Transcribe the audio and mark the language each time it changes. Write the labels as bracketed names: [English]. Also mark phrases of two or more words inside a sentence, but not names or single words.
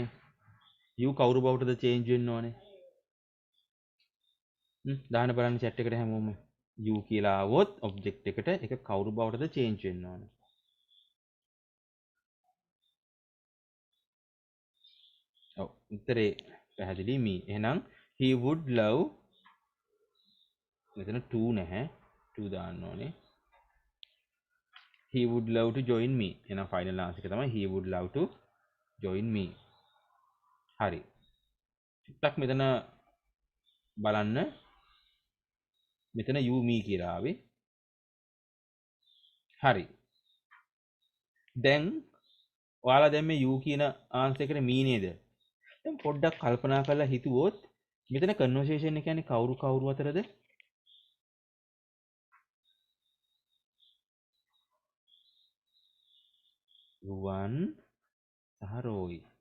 [Sinhala] u කවුරු බවටද චේන්ජ් වෙන්න ඕනේ? දාන්න බලන්න chat එකට හැමෝම. u කියලා આવොත් ඔබ්ජෙක්ට් එකට ඒක කවුරු බවටද චේන්ජ් වෙන්න ඕනේ? ඔව් උත්තරේ පැහැදිලි me. එහෙනම් [English] he would love [Sinhala] මෙතන to නැහැ. to දාන්න ඕනේ. [English] he would love to join me. [Sinhala] එහෙනම් [English] final answer [Sinhala] එක තමයි [English] he would love to join me. [Sinhala] හරි. ටිකක් මෙතන බලන්න. මෙතන [English] you me [Sinhala] කියලා ආවේ. හරි. දැන් ඔයාලා දැන් මේ you කියන ආන්සර් එකට me නේද? දැන් පොඩ්ඩක් කල්පනා කරලා හිතුවොත් මෙතන කන්වර්සේෂන් එක කියන්නේ කවුරු අතරද? රුවන් සහ රෝයි.